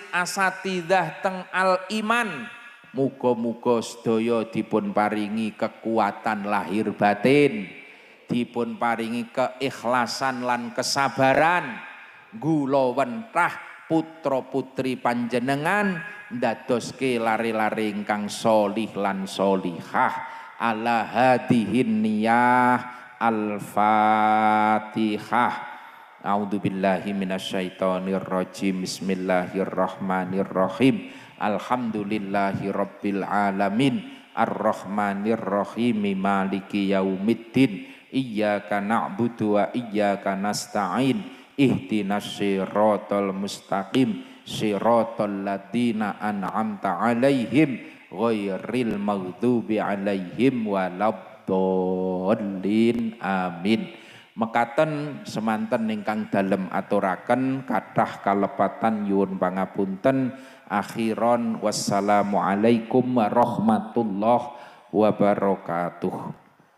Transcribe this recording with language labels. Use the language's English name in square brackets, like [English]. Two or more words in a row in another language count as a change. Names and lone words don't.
[Javanese] asatidah teng Al Iman, muga-muga sedaya dipun paringi kekuatan lahir batin, dipun paringi keikhlasan lan kesabaran, gula wentah putra putri panjenengan ndadoske lare-lare ingkang solih lan solihah. [Arabic] على هذه النية. Al-Fatihah. أعوذ بالله من الشيطان الرجيم. بسم الله الرحمن الرحيم الحمد لله رب العالمين. الرحمن الرحيم مالك يوم الدين. إياك نعبد وإياك نستعين. اهدنا الصراط المستقيم. صراط الذين أنعمت عليهم غير المغضوب عليهم ولا الضالين آمين. [Javanese] Mekaten semanten ingkang dalem aturaken kathah kalepatan nyuwun pangapunten. [Arabic] أخيرا والسلام عليكم ورحمة الله وبركاته.